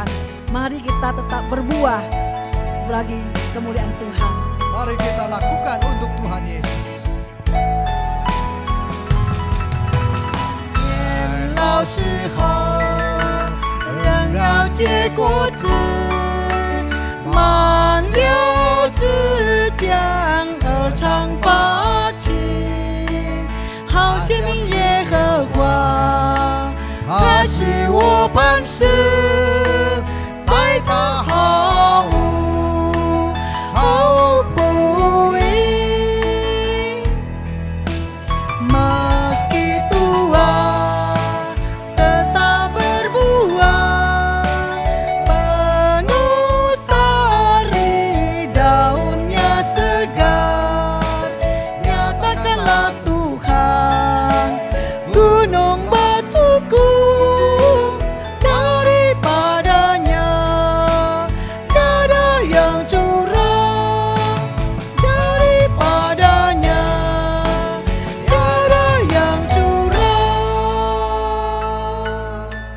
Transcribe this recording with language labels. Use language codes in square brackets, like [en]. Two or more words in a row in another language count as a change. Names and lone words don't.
[id] Mari kita tetap berbuah bagi kemuliaan Tuhan. Mari kita lakukan untuk Tuhan Yesus. [zh] 年老时候，仍要结果子，满有枝将而常发起。好显明耶和华，他是我磐石，在他毫无不义。 [id] Meski tua tetap berbuah, penuh sari daunnya segar. Nyatakanlah Tuhan, gunung batuku, daripadanya tiada yang curang, daripadanya tiada yang curang.